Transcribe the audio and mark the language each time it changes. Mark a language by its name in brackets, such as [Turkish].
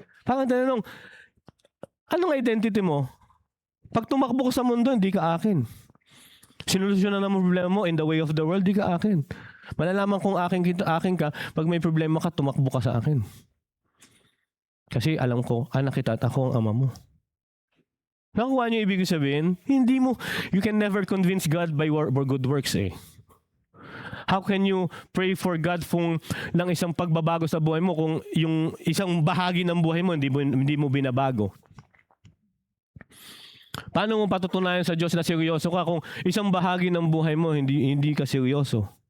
[Filipino] Parang tanong, anong identity mo? Pag tumakbo ko sa mundo, hindi ka akin. Sinolusyonan ang problema mo [English] in the way of the world, [Filipino] hindi ka akin. Malalaman kung akin ka, pag may problema ka, tumakbo ka sa akin. Kasi alam ko, anak kita at ako ang ama mo. Nakuha niyo ibig sabihin? Hindi mo, [English] you can never convince God by good works [Filipino] eh. [English] How can you pray for God [Filipino] ng isang pagbabago sa buhay mo kung yung isang bahagi ng buhay mo hindi mo binabago? Paano mo patutunayan sa Diyos na seryoso ka kung isang bahagi ng buhay mo hindi ka seryoso?